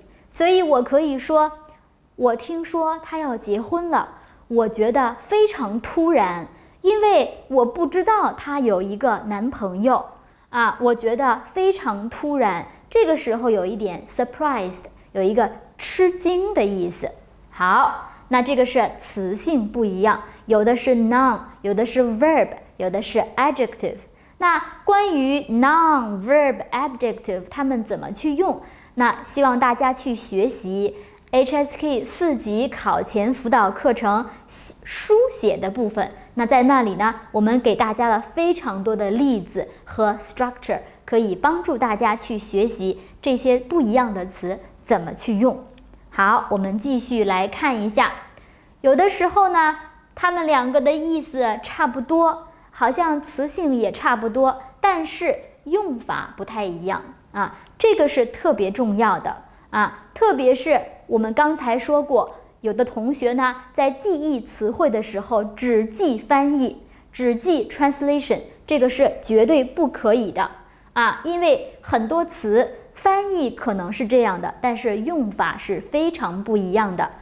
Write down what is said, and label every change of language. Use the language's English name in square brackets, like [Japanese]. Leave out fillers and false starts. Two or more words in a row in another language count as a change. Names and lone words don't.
[Chinese] 所以我可以說，我听說他要結婚了，我覺得非常突然，因為我不知道他有一個男朋友我覺得非常突然，這個時候有一點 surprised， 有一個吃驚的意思。好，那這個是詞性不一樣，有的是 noun， 有的是 verb， 有的是 adjective。那關於 [English] noun、verb、adjective [Chinese] 它們怎麼去用，那希望大家去學習 HSK 4級考前輔導課程書寫的部分。那在那裡呢，我們給大家了非常多的例子和 structure，可以幫助大家去學習這些不一樣的詞怎麼去用。好，我們繼續來看一下，有的時候呢，它們兩個的意思差不多，好像詞性也差不多，但是用法不太一樣這個是特別重要的特別是我們剛才說過，有的同學呢在記憶詞彙的時候只記翻譯，只記 translation， 這個是絕對不可以的因為很多詞翻譯可能是這樣的，但是用法是非常不一樣的。